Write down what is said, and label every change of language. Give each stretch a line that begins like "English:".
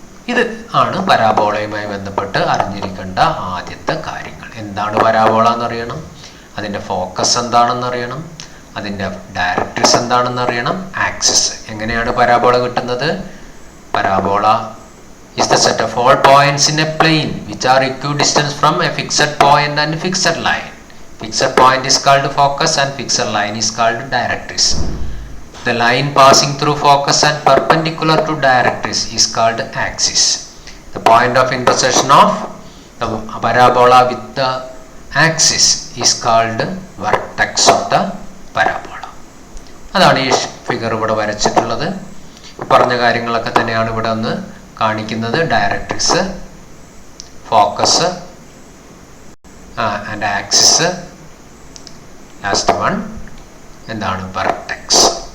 Malayalam: ഇത് ആണ് പരാബോളയുമായി ബന്ധപ്പെട്ട് അറിഞ്ഞിരിക്കേണ്ട ആദ്യത്തെ കാര്യങ്ങൾ. എന്താണ് പരാബോള എന്നറിയണം, അതിൻ്റെ ഫോക്കസ് എന്താണെന്നറിയണം, അതിൻ്റെ ഡയറക്ട്രിക്സ് എന്താണെന്ന് അറിയണം, ആക്സിസ്. എങ്ങനെയാണ് പരാബോള കിട്ടുന്നത്? Parabola
English: is the set of all points in a plane which are equidistant from a fixed point and fixed line. Fixed point is called focus and fixed line is called directrix. The line passing through focus and perpendicular to directrix is called axis. The point of intersection of the parabola with the axis is called vertex of the parabola.
Malayalam: അതാണ് ഈ figure ഇവിടെ വരച്ചിട്ടുള്ളത്. പറഞ്ഞ കാര്യങ്ങളൊക്കെ തന്നെയാണ് ഇവിടെ ഒന്ന് കാണിക്കുന്നത്. Directrix, focus and axis, last one എന്താണ് വെർട്ടെക്സ്.